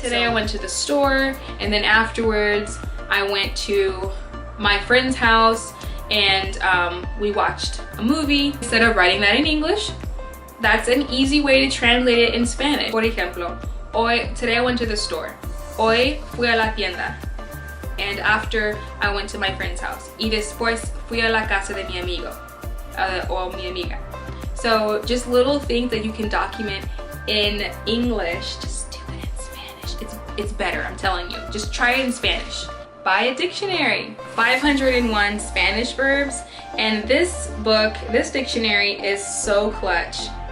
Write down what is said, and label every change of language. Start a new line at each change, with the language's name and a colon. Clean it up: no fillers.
English: Today I went to the store, and then afterwards, I went to my friend's house, and we watched a movie. Instead of writing that in English, that's an easy way to translate it in Spanish.
Spanish: Por ejemplo,
English: today I went to the store.
Spanish: Hoy fui a la tienda.
English: And after, I went to my friend's house.
Spanish: Y después fui a la casa de mi amigo. O mi amiga.
English: So just little things that you can document in English, just do it in Spanish. It's better, I'm telling you. Just try it in Spanish. Buy a dictionary. 501 Spanish verbs. And this book, this dictionary is so clutch.